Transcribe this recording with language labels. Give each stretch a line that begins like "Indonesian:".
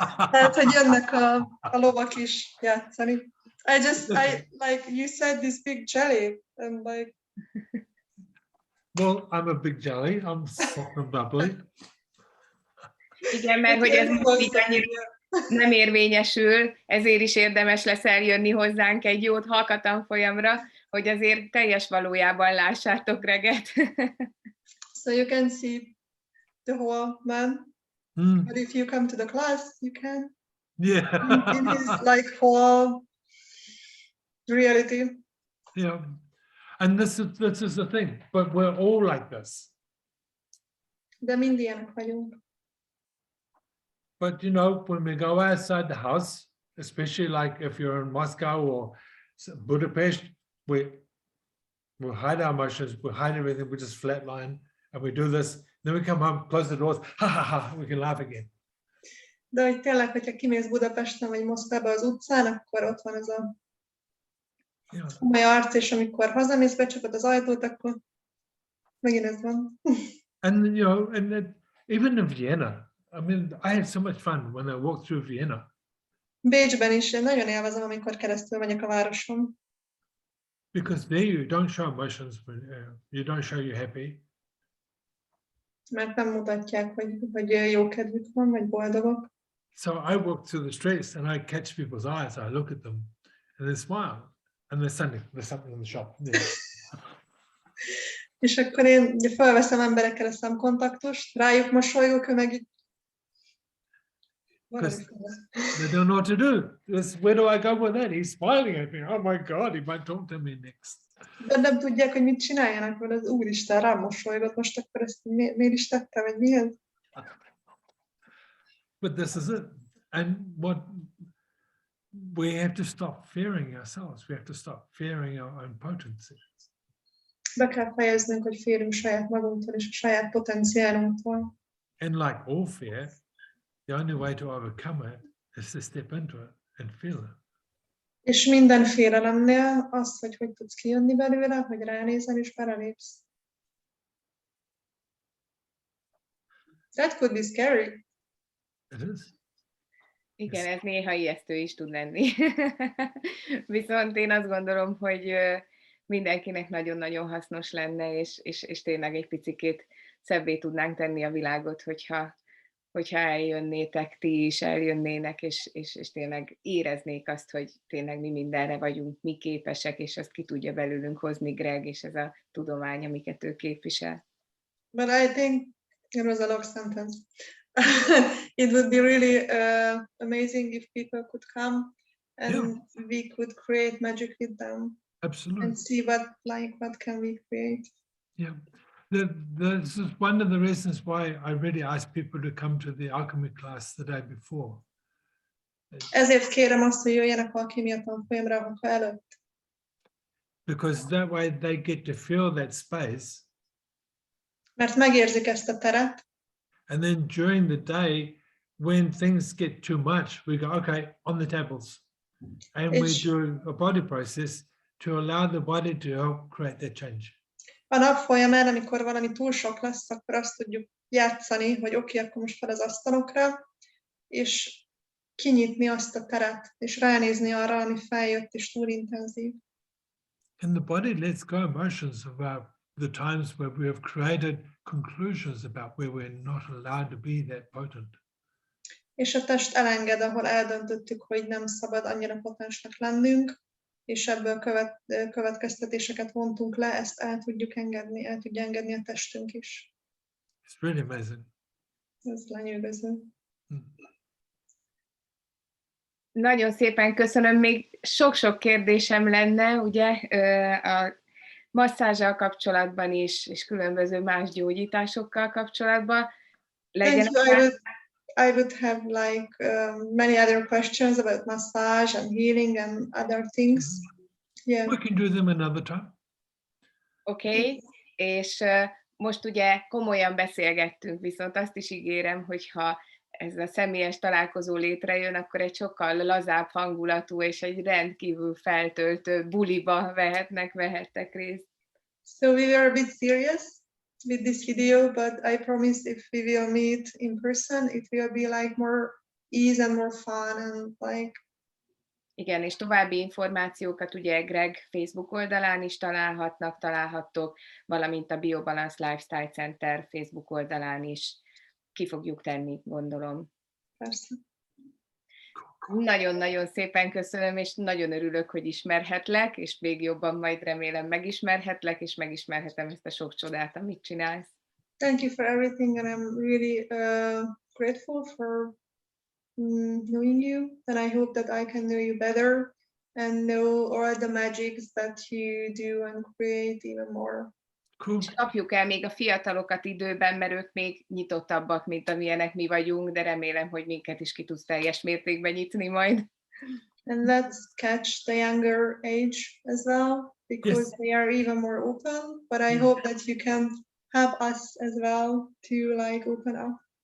Hungarian: Tehát, hogy jönnek a lovak is játszani.
English: I like, you said this big jelly, and like... Well, I'm a big jelly, I'm soft and bubbly.
Hungarian: Igen, mert hogy ez mindig annyira nem érvényesül, ezért is érdemes lesz eljönni hozzánk egy jót hallgató folyamra, hogy azért teljes valójában lássátok Greget.
English: So you can see the whole man. But if you come to the class, you can. Yeah. In his like whole reality. Yeah. And this is the thing, but we're all like this.
Hungarian: De mind ilyenek vagyunk.
English: But you know, when we go outside the house, especially like if you're in Moscow or Budapest, we hide our emotions, we hide everything, we just flatline and we do this. Then we come home, close the doors, ha ha ha, we can laugh again.
Hungarian: De hogy tényleg, hogyha kimész Budapesten vagy Moszkvába az utcán, akkor ott van ez a komoly arc, és amikor hazamész, becsapod az ajtót, akkor megint ez van.
English: And you know, even in Vienna, I mean, I have so much fun when I walk through Vienna.
Hungarian: Bécsben is nagyon élvezem, amikor keresztül megyek a városon.
English: Because there you don't show emotions, you don't show you're happy.
Hungarian: Mert nem mutatják, hogy jó kedvük van, vagy boldogok.
English: So I walk through the streets and I catch people's eyes, I look at them and they smile. And there's something in the shop. Yeah.
Hungarian: És akkor én ugye felveszem emberekkel a szemkontaktust, rájuk mosolygok, ő meg így...
English: They don't know what to do. Where do I go with that? He's smiling at me. Oh my God, he might talk to me next.
Hungarian: De nem tudják, hogy mit csináljanak, mert az Úristen rám mosolygott, most akkor ezt miért is tettem, vagy mi ez?
English: But this is it. And what we have to stop fearing ourselves. We have to stop fearing our own potency.
Hungarian: Be kell fejeznünk, hogy félünk saját magunktól és a saját potenciálunktól.
English: And like all fear, the only way to overcome it is to step into it and feel it.
Hungarian: És minden félelemnél az, hogy tudsz kijönni belőle, hogy ránézel és belelépsz.
English: That could be scary. It is.
Hungarian: Igen, ez néha ijesztő is tud lenni. Viszont én azt gondolom, hogy mindenkinek nagyon-nagyon hasznos lenne, és tényleg egy picikét szebbé tudnánk tenni a világot, hogyha eljönnétek ti is, eljönnének, és tényleg éreznék azt, hogy tényleg mi mindenre vagyunk, mi képesek, és azt ki tudja belőlünk hozni Greg, és ez a tudomány, amiket ő képvisel.
English: But I think it was a long sentence. It would be really amazing if people could come and we could create magic with them. Absolutely. And see what can we create. Yeah. This is one of the reasons why I really ask people to come to the Alchemy class the day before.
Hungarian: Ezért kérem azt, hogy jöjjenek alkímia tanfolyamra a munka előtt.
English: Because that way they get to feel that space.
Hungarian: Mert megérzik ezt a teret.
English: And then during the day, when things get too much, we go, okay, on the tables. And we do a body process to allow the body to help create that change.
Hungarian: A nap folyamán, amikor valami túl sok lesz, akkor azt tudjuk játszani, hogy oké, akkor most fel az asztalokra, és kinyitni azt a teret, és ránézni arra, ami feljött, és túl intenzív.
English: And the body lets go emotions about the times where we have created conclusions about where we're not allowed to be that potent.
Hungarian: És a test elenged, ahol eldöntöttük, hogy nem szabad annyira potensnek lennünk, és ebből következtetéseket vontunk le, ezt el tudjuk engedni, el tudja engedni a testünk is.
English: It's really amazing.
Hungarian: Ez lenyűgöző. Nagyon szépen köszönöm, még sok-sok kérdésem lenne, ugye, a masszázsal kapcsolatban is, és különböző más gyógyításokkal kapcsolatban.
English: I would have like many other questions about massage and healing and other things. Yeah. We can do them another time.
Hungarian: Oké, és most ugye komolyan beszélgettünk, viszont azt is ígérem, hogyha ez a személyes találkozó létrejön, akkor egy sokkal lazább hangulatú és egy rendkívül feltöltő buliba vehettek részt.
English: So we were a bit serious with this video, but I promise if we will meet in person, it will be like more ease and more fun and like.
Hungarian: Igen, és további információkat ugye Greg Facebook oldalán is találhattok, valamint a Biobalanced Lifestyle Center Facebook oldalán is ki fogjuk tenni, gondolom. Persze. Nagyon-nagyon szépen köszönöm, és nagyon örülök, hogy ismerhetlek, és még jobban majd remélem megismerhetlek, és megismerhetem ezt a sok csodát, amit csinálsz.
English: Thank you for everything, and I'm really grateful for knowing you, and I hope that I can know you better and know all the magics that you do and create even more. Cool.
Hungarian: És kapjuk el még a fiatalokat időben, mert ők még nyitottabbak, mint amilyenek mi vagyunk, de remélem, hogy minket is ki tudsz teljes mértékben nyitni majd.
English: And let's catch the younger age as well, because Yes. they are even more open, but I hope that you can help us as well to like open up.